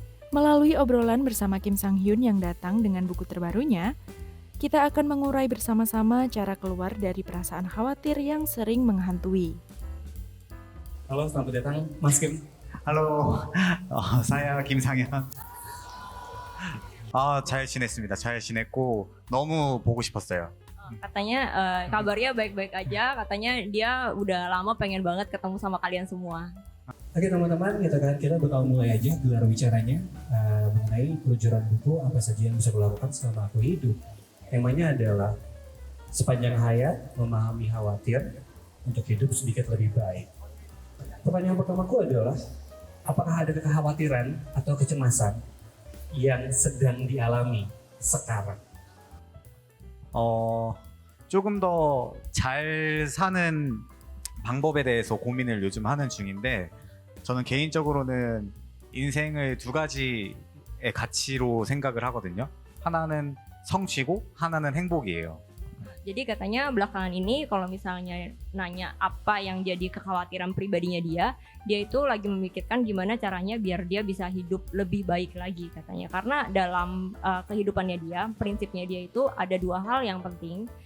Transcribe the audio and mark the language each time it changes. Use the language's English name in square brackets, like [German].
[Indonesian] Melalui obrolan bersama Kim Sang Hyun yang datang dengan buku terbarunya, kita akan mengurai bersama-sama cara keluar dari perasaan khawatir yang sering menghantui. Halo, selamat datang Mas Kim. Halo, saya 김상현. [Korean] 잘 지냈습니다. 잘 지냈고 너무 보고 싶었어요. [Indonesian] Katanya kabarnya baik-baik aja, katanya dia udah lama pengen banget ketemu sama kalian semua. Oke teman-teman, kita bakal mulai aja gelar bicaranya mengenai peluncuran buku apa saja yang bisa kulakukan selama aku hidup. Temanya adalah sepanjang hayat memahami khawatir untuk hidup sedikit lebih baik. Pertanyaan pertamaku adalah, apakah ada kekhawatiran atau kecemasan yang sedang dialami sekarang? [Korean] 조금 더 잘 사는 방법에 대해서 고민을 요즘 하는 중인데, 저는 개인적으로는 인생을 두 가지의 가치로 생각을 하거든요. 하나는 성취고 하나는 행복이에요. [Indonesian] Jadi katanya belakangan ini kalau misalnya nanya apa yang jadi kekhawatiran pribadinya dia itu lagi memikirkan gimana caranya biar dia bisa hidup lebih baik lagi katanya. Karena dalam kehidupannya dia, prinsipnya dia itu ada dua hal yang penting.